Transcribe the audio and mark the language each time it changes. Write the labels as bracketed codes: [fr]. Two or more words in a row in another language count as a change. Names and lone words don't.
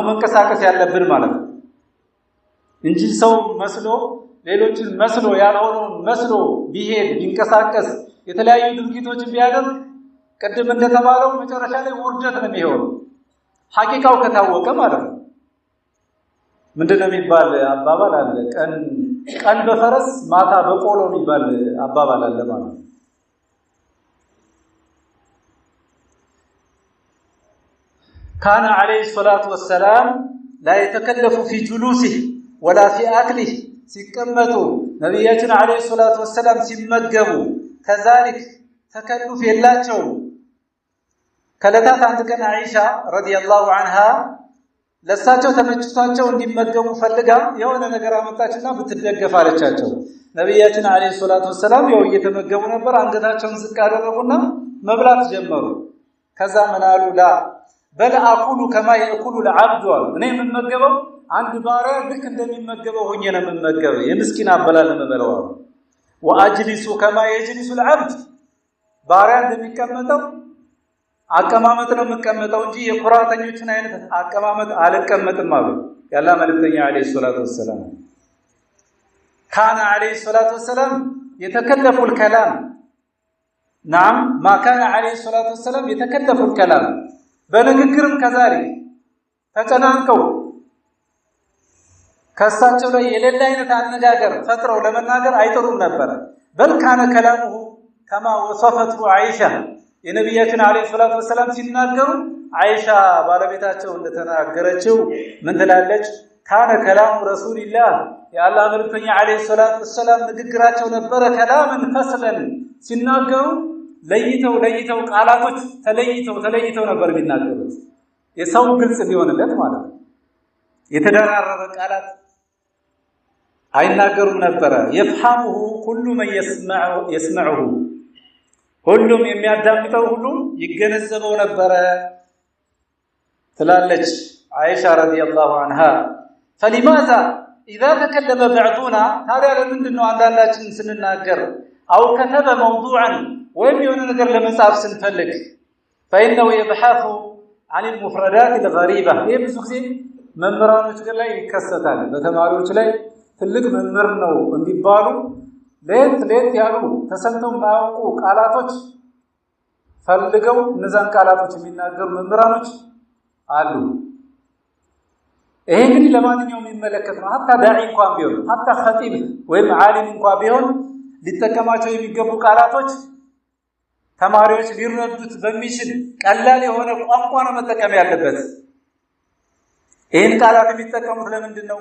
[am] መንቀሳቀስ ያለብን ማለት ነው እንጂ ሰው መስሎ ሌሎችን መስሎ ያልሆነውን መስሎ ቢሄድ ቢንቀሳቀስ የተለያዩ ድርጊቶችን ቢያደርግ ቅድም እንደተባለው መጨረሻ ላይ ውርደት ነው የሚሆነው ሐቂቃው ከታወቀ ማለት ነው። ምንድነው የሚባል አባባል አለ ቀን በፈረስ ማታ በቆሎ የሚባል አባባል አለ ማለት ነው። [ar] كان عليه الصلاة والسلام لا يتكلف في جلوسه ولا في أكله [am] ሲቀመጡ ነብያችን [ar] عليه الصلاة والسلام [am] ሲመገቡ كذلك ተከልፍ የላቸው ከለታት አንድ ቀን አይሻ [ar] رضي الله عنها [am] ለሳቸው ተመችቷቸው እንዲመገቡ ፈልጋ የሆነ ነገር አመጣችና ብትደገፍ አለቻቸው። ነብያችን [ar] عليه الصلاة [am] ወሰለም ያው እየተመገቡ ነበር። አንገታቸውን ዝቅ አደረጉና መብላት ጀመሩ። ከዛ ምን አሉ [ar] لا بل آكل كما يأكل العبد [am] እኔ የምመገበው አንድ ባሪያ ልክ እንደሚመገበው ሆኜ ነው የምመገበው የምስኪን አበላል መበላው [ar] وأجلس كما يجلس العبد [am] ባሪያ እንደሚቀመጠው አቀማመጥ ነው የምቀመጠው እንጂ የኩራተኞችን አይነት አቀማመጥ አልቀመጥም አሉ ያላ መልእክተኛ [ar] عليه الصلاة والسلام። كان عليه الصلاة والسلام يتكلف الكلام نعم ما كان عليه الصلاه والسلام يتكلف الكلام [am] በንግግርም ከዛሬ ተጨናንቀው ከሳቸው ላይ የሌላ አይነት አነጋገር ፈጥረው ለመናገር አይጥሩም ነበር። [ar] بل كان كلامه كما وصفته عائشه [am] የነብያችን [ar] عليه الصلاة والسلام [am] ሲናገሩ አይሻ ባለቤታቸው እንደተናገረችው ምን ትላለች? [ar] كان كلام رسول الله [am] የአላህ መልእክተኛ [ar] عليه الصلاة والسلام [am] ንግግራቸው ነበረ [ar] كلاما فصلا [am] ሲናገሩ ለይተው ቃላቶች ተለይተው ነበር የሚናገሩት የሰው ግልጽ ሊሆንለት ማለት ነው። የተደራረበ ቃላት አይናገሩም ነበር። [ar] يفهمه كل من يسمعه [am] ሁሉም የሚያዳምጠው ሁሉ ይገነዘበው ነበር ትላለች አይሻ [ar] رضي الله عنها فلماذا اذا تكلم بعضنا [am] ታዲያ ለምንድነው አንዳንዳችን ስንናገር [ar] او كتب موضوعا [am] ወይም የሆነ ነገር ለመጻፍ ስንፈልግ [ar] فإنه يبحث عن المفردات الغريبة [am] ይሄ ብዙ ጊዜ መምህራኖች ላይ ይከሰታል። በተማሪዎች ላይ ትልቅ መምህር ነው እንዲባሉ ለየት ያሉ ተሰምተው ማያውቁ ቃላቶች ፈልገው እነዛን ቃላቶች የሚናገሩ መምህራኖች አሉ። ይሄ እንግዲህ ለማንኛውም የሚመለከት ነው። hatta ዳዒ እንኳን ቢሆን hatta ኸጢብ ወይም ዓሊም እንኳን ቢሆን ሊጠቀማቸው የሚገቡ ቃላቶች ተማሪዎች ሊረዱት በሚችል ቀላል የሆነ ቋንቋ ነው መጠቀም ያለበት። ይሄን ቃላት የሚጠቀሙት ለምንድነው?